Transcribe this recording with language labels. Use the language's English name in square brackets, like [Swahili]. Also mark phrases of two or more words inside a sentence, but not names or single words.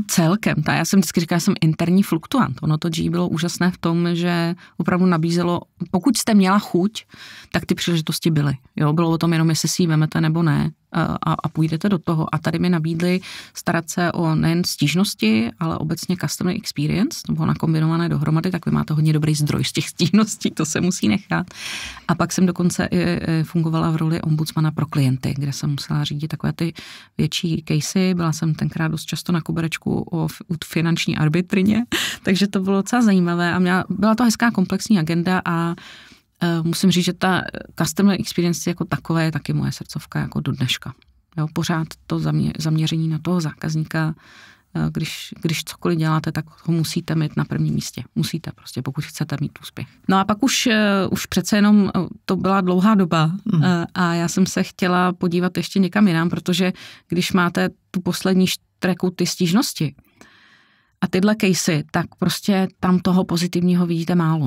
[Czech] Celkem, já jsem vždycky říkala, že jsem interní fluktuant. Ono to G bylo úžasné v tom, že opravdu nabízelo, pokud jste měla chuť, tak ty příležitosti byly. Jo, bylo o tom jenom, jestli si ji vemete nebo ne. A půjdete do toho. A tady mi nabídli starat se o nejen stížnosti, ale obecně [English] customer experience, [Czech] to bylo nakombinované dohromady, tak vy máte hodně dobrý zdroj z těch stížností, to se musí nechat. A pak jsem dokonce i fungovala v roli ombudsmana pro klienty, kde jsem musela řídit takové ty větší casey. Byla jsem tenkrát dost často na koberečku u finanční arbitrině, takže to bylo docela zajímavé a byla to hezká komplexní agenda a musím říct, že ta [English] customer experience [Czech] jako takové je taky moje srdcovka jako do dneška. Jo, pořád to zaměření na toho zákazníka, když cokoliv děláte, tak ho musíte mít na prvním místě. Musíte prostě, pokud chcete mít úspěch. No a pak už přece jenom to byla dlouhá doba a já jsem se chtěla podívat ještě někam jinam, protože když máte tu poslední štreku ty stížnosti, a tyhle casey, tak prostě tam toho pozitivního vidíte málo.